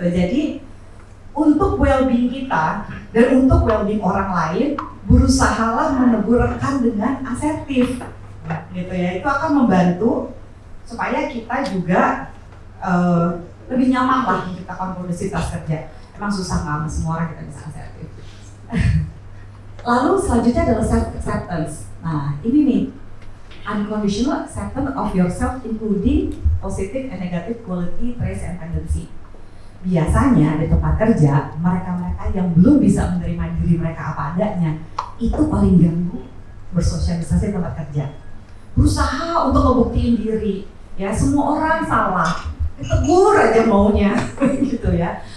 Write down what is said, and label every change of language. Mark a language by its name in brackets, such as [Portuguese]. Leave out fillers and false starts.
[Indonesian] Jadi untuk well-being kita dan untuk well-being orang lain, berusahalah menegur rekan dengan asertif. Gitu ya, itu akan membantu supaya kita juga lebih nyaman lah menciptakan produktivitas kerja. Emang susah nggak semua orang kita bisa asertif. Lalu selanjutnya adalah self-acceptance. Nah ini nih, [English] unconditional acceptance of yourself including positive and negative quality, traits, and tendency. [Indonesian] Biasanya di tempat kerja, mereka-mereka yang belum bisa menerima diri mereka apa adanya, itu paling ganggu bersosialisasi di tempat kerja. Berusaha untuk ngebuktiin diri, ya semua orang salah, ditegur aja maunya, gitu ya.